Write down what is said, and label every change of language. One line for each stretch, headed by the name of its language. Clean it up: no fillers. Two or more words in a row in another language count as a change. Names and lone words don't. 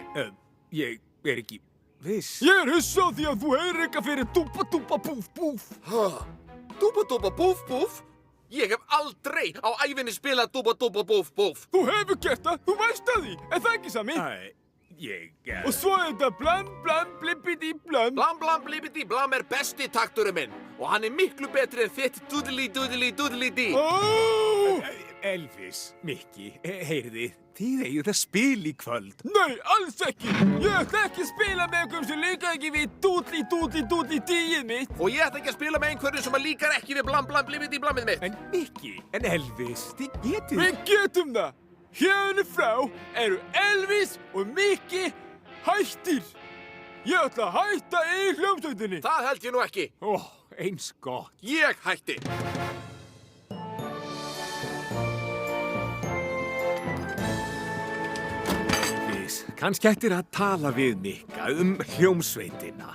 Icelandic: Ég ekki viss. Ég hissa á því að þú heyrir eitthvað fyrir dúpa, dúpa, búf, búf. Dúba, dúba, búf, búf? Ég hef aldrei á ævinni spilað dúba, dúba, búf, búf. Þú hefur gert það, þú veist að því. En það ekki, Sammi? Og svo er þetta blam, blam, blippidi, blam. Blam, blam, blippidi, blam er besti takturinn minn. Og hann er miklu betri en þitt dúdili, dúdili, dúdili, dí. Elvis, Mikki, heyrði, þið eigið að spila í kvöld. Nei, alls ekki. Ég ætla ekki að spila með einhverjum sem líka ekki við dúdli, dúdli, dúdli, díið mitt. Og ég ætla ekki að spila með einhverjum sem líkar ekki við blam, blam, blippidi, blamið mitt. En Mikki, en Elvis, þið getið... Við getum það. Hérna frá eru Elvis og Mikki hættir. Ég ætla að hætta í hljómsveitinni. Það held ég nú ekki. Eins gott. Ég hætti. Elvis, kannski ættir að tala við Mikka hljómsveitina.